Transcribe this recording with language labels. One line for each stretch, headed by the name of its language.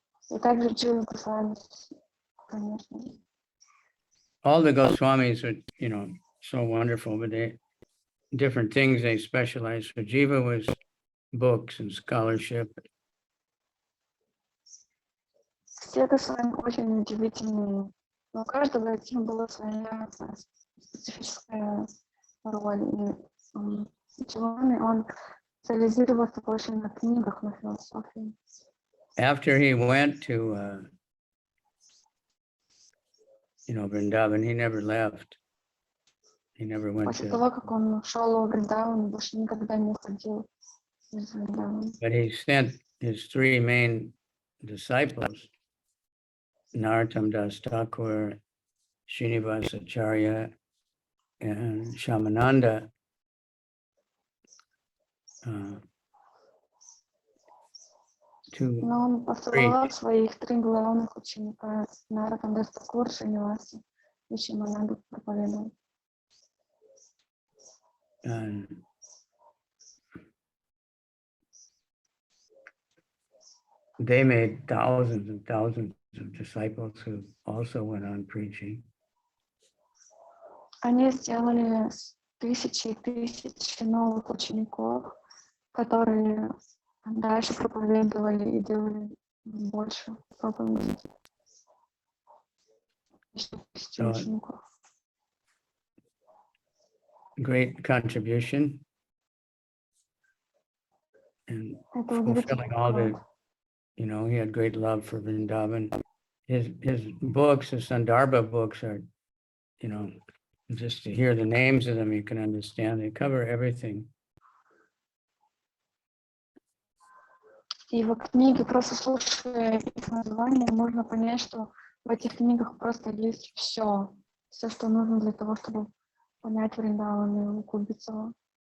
Russian: И также Дживе Госвами, конечно.
English: All the Goswamis are, you know, so wonderful, but they different things they specialize. So Jiva was books and scholarship.
Russian: Все Госвами очень удивительные, но у каждого из них была своя специфическая роль. И Дживами, он специализировался больше на книгах, на философии.
English: After he went to, you know, Vrindavan, he never left. He never went
Russian: После
English: to,
Russian: того, как он ушел в Вриндаван, он больше никогда не ходил из Вриндавана.
English: but he sent his three main disciples Narottam Das Thakur, Srinivasa Acharya, and Shamananda to
Russian: Но он посылал своих 3 главных ученика, Наротам Дас Такур, Шриниваса и Шимананду проповедовал.
English: and they made thousands and thousands of disciples who also went on preaching.
Russian: Они сделали тысячи и тысячи новых учеников, которые дальше проповедовали и делали больше проповедей. Еще тысячи учеников.
English: Great contribution and
Russian: Это
English: fulfilling all the, you know, he had great love for Vrindavan. His books, the Sandarbha books are, you know, just to hear the names of them, you can understand. They cover everything.
Russian: И его книги, просто слушая их названия, можно понять, что в этих книгах просто есть все, что нужно для того, чтобы понять Вриндаван и углубиться в.